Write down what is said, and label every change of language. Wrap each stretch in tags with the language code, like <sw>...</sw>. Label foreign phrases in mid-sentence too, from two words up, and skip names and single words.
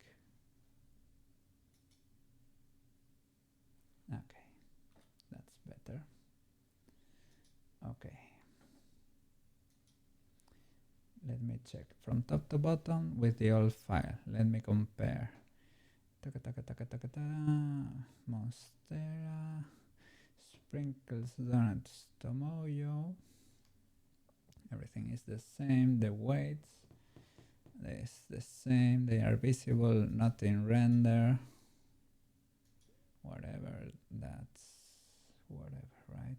<en>Okay, that's better. Okay. Let me check from top to bottom with the old file. Let me compare. Taka taka taka taka ta. Monstera. Sprinkles donuts. Tomoyo. Everything is the same. The weights is the same. They are visible, not in render. Whatever. That's whatever, right?</en>